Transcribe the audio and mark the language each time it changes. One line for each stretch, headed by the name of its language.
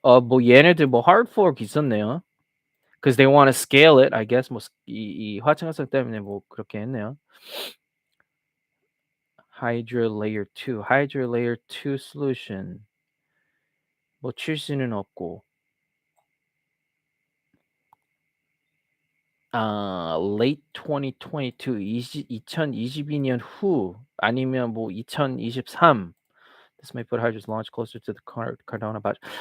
Korean: 뭐 얘네들 뭐 hard fork 있었네요.
English: Because they want to scale it, I guess.
Korean: 뭐 이 화창성 때문에 뭐 그렇게 했네요.
English: Hydra Layer 2, Hydra Layer 2 solution.
Korean: 뭐 출시는 없고. late 2022, 2022년 후 아니면 뭐 2023.
English: This may put Hydra's launch closer to the Cardano batch.